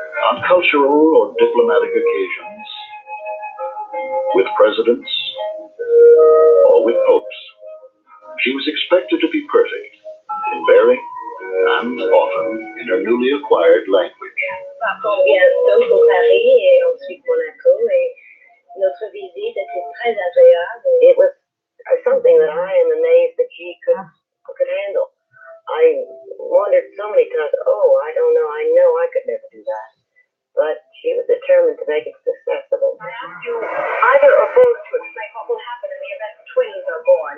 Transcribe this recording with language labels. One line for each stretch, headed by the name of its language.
English: On cultural or diplomatic occasions, with presidents, or with popes, she was expected to be perfect in bearing and often in her newly acquired language.
French: Bientôt pour Paris et ensuite Monaco, et notre visite était très agréable.
English: It was something that I am amazed that she could handle. I wondered so many times, I don't know, I know I could never do that. But she was determined to make a success of it. Either or both to explain what will happen in the event twins are born.